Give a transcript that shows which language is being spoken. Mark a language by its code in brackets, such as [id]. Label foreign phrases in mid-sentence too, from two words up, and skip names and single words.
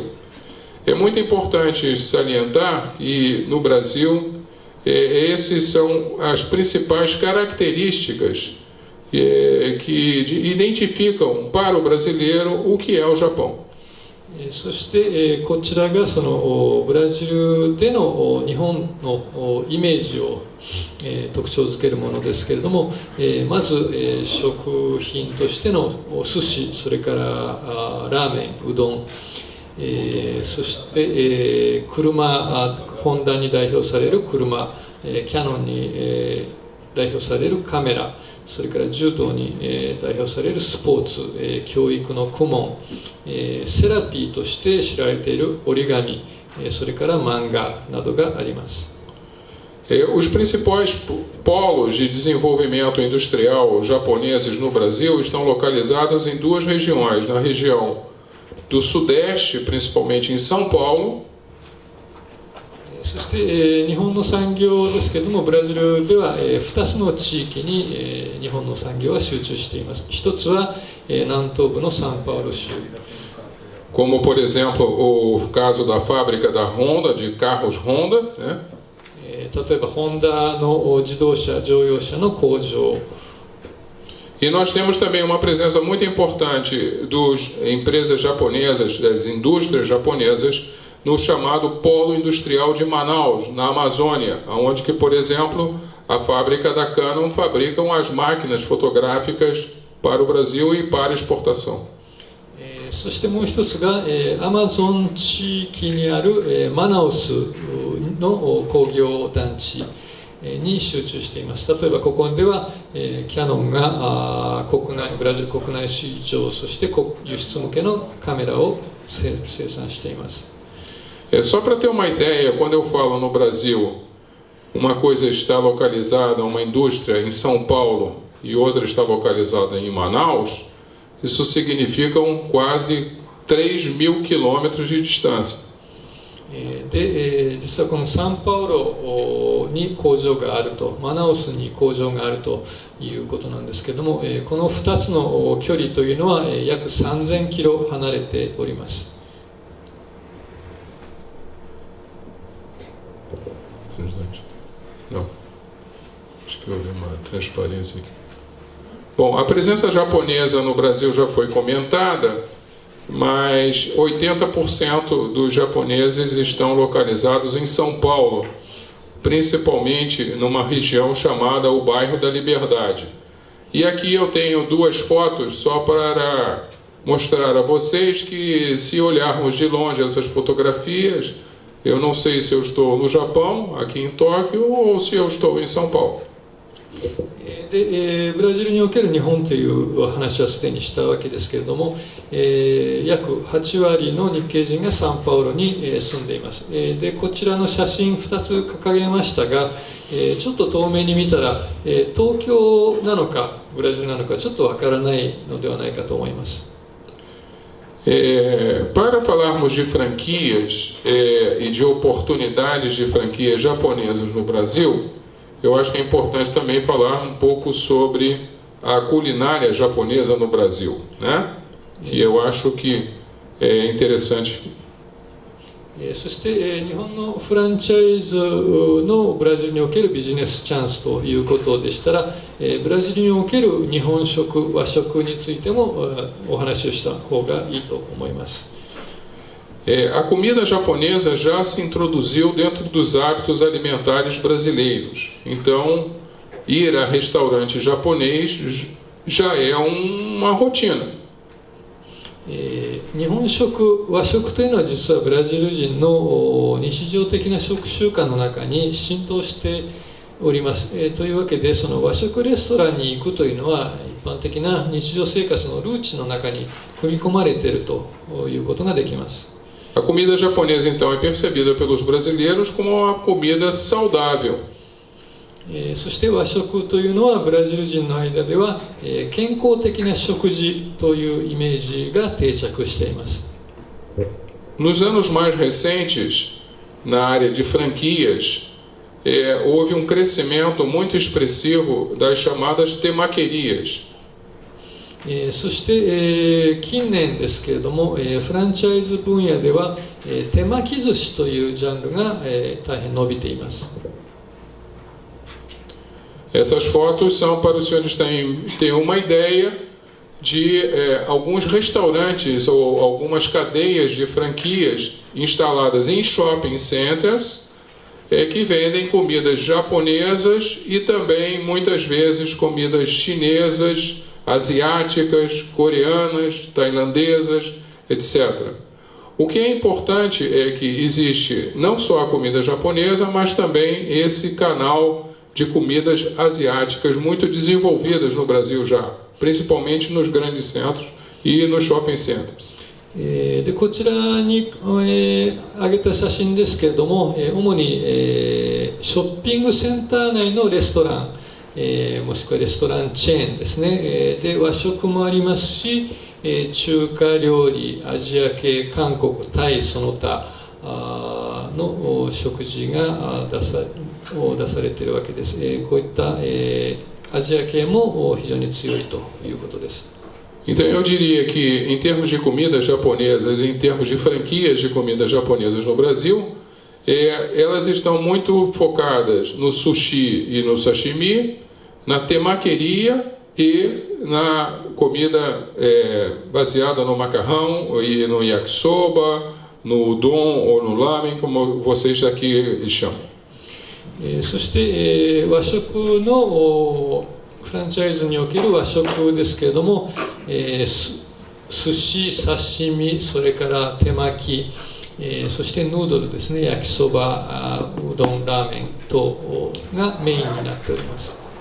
[pt] É muito importante salientar que no Brasil essas são as principais características que identificam para o brasileiro o que é o Japão. [ja] そして、こちらがそのブラジルでの日本のイメージを、特徴づけるものですけれども、まず、食品としての寿司、それからラーメン、うどん、そして、車、ホンダに代表される車、キヤノンに、代表されるカメラ、それから柔道に、代表されるスポーツ、教育の顧問、セラピーとして知られている折り紙、それから漫画などがあります。 [pt] Os principais polos de desenvolvimento industrial japoneses no Brasil estão localizados em duas regiões, na região do Sudeste, principalmente em São Paulo. [ja] そして、日本の産業ですけれども、ブラジルでは、2つの地域に、日本の産業は集中しています。一つは、南東部のサンパウロ州。 [pt] Como, por exemplo, o caso da fábrica da Honda, de carros Honda, né? [ja] 例えば、ホンダの自動車、乗用車の工場。 [pt] E nós temos também uma presença muito importante das empresas japonesas, das indústrias japonesas, no chamado Polo Industrial de Manaus, na Amazônia, onde que, por exemplo, a fábrica da Canon fabricam as máquinas fotográficas para o Brasil e para exportação. [ja] そしてもう一つが、アマゾン地域にある、マナウスの工業団地に集中しています。例えばここでは、キヤノンがブラジル国内市場、そして輸出向けのカメラを生産しています。 [pt] Só para ter uma ideia, quando eu falo no Brasil, uma coisa está localizada, uma indústria em São Paulo e outra está localizada em Manaus, isso significam quase 3.000 quilômetros de distância. [ja] で、実はこのサンパウロに工場があると、マナウスに工場があるということなんですけれども、この2つの距離というのは約3000キロ離れております。 [pt] Não. Acho que eu vi uma transparência aqui. Bom, a presença japonesa no Brasil já foi comentada, mas 80% dos japoneses estão localizados em São Paulo, principalmente numa região chamada o Bairro da Liberdade. E aqui eu tenho duas fotos só para mostrar a vocês que, se olharmos de longe essas fotografias, eu não sei se eu estou no Japão, aqui em Tóquio, ou se eu estou em São Paulo. [ja] でブラジルにおける日本という話はすでにしたわけですけれども、約8割の日系人がサンパウロに住んでいます。でこちらの写真2つ掲げましたが、ちょっと遠目に見たら東京なのかブラジルなのかちょっとわからないのではないかと思います。 [pt] Para falarmos de franquias e de oportunidades de franquias japonesas no Brasil, eu acho que é importante também falar um pouco sobre a culinária japonesa no Brasil, né? Que eu acho que é interessante. [ja] そして日本のフランチャイズのブラジルにおけるビジネスチャンスということでしたら、ブラジルにおける日本食、和食についてもお話をした方がいいと思います。 [pt] A comida japonesa já se introduziu dentro dos hábitos alimentares brasileiros. Então, ir a restaurante japonês já é uma rotina. [ja] 日本食、和食というのは実はブラジル人の日常的な食習慣の中に浸透しております。というわけで、その和食レストランに行くというのは一般的な日常生活のルーチンの中に組み込まれているということができます。 [pt] A comida japonesa, então, é percebida pelos brasileiros como uma comida saudável. [ja] そして和食というのはブラジル人の間では健康的な食事というイメージが定着しています。 [pt] Nos anos mais recentes, na área de franquias, houve um crescimento muito expressivo das chamadas temaquerias. [ja] そして近年ですけれどもフランチャイズ分野では手巻き寿司というジャンルが大変伸びています。 [pt] Essas fotos são para os senhores terem uma ideia de alguns restaurantes ou algumas cadeias de franquias instaladas em [en] shopping centers [pt] que vendem comidas japonesas e também muitas vezes comidas chinesas, asiáticas, coreanas, tailandesas, etc. O que é importante é que existe não só a comida japonesa, mas também esse canal de comidas asiáticas muito desenvolvidas no Brasil já, principalmente nos grandes centros e nos [en] shopping centers. [ja] でこちらに挙げた写真ですけれども、主にショッピングセンター内のレストラン、もしくはレストランチェーンですね。で和食もありますし、中華料理、アジア系、韓国、タイその他の食事が出されているわけです。こういったアジア系も非常に強いということです。 [pt] Então eu diria que em termos de comidas japonesas, em termos de franquias de comidas japonesas no Brasil, elas estão muito focadas no sushi e no sashimi, na temaqueria e na comida baseada no macarrão e no yakisoba, no udon ou no lamen, como vocês aqui chamam. [ja] そして和食のフランチャイズにおける和食ですけれども、寿司、刺身、それから手巻き、そしてヌードルですね、焼きそば、うどん、ラーメン等がメインになっております。